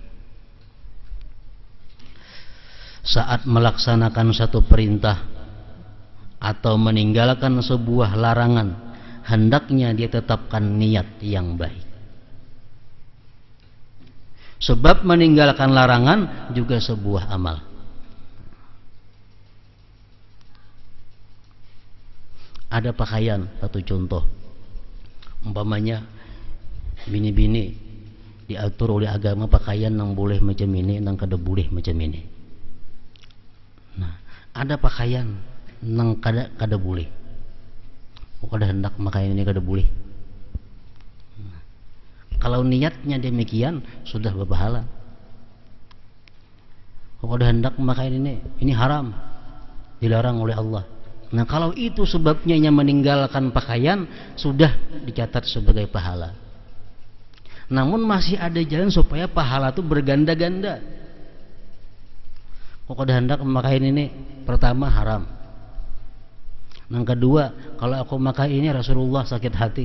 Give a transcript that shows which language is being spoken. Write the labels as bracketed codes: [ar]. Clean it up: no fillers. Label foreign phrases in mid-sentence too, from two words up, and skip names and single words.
[id] Saat melaksanakan satu perintah atau meninggalkan sebuah larangan, hendaknya dia tetapkan niat yang baik. Sebab meninggalkan larangan juga sebuah amal. Ada pakaian, satu contoh. Umpamanya bini-bini diatur oleh agama pakaian yang boleh macam ini, yang kada boleh macam ini. Nah, ada pakaian yang kada boleh. Kada hendak pakaian ini kada boleh. Kalau niatnya demikian sudah berpahala. Kada hendak pakaian ini haram, dilarang oleh Allah. Nah, kalau itu sebabnya meninggalkan pakaian, sudah dicatat sebagai pahala. Namun masih ada jalan supaya pahala itu berganda-ganda. Kada hendak pakaian ini, pertama haram. Yang kedua, kalau aku memakai ini Rasulullah sakit hati.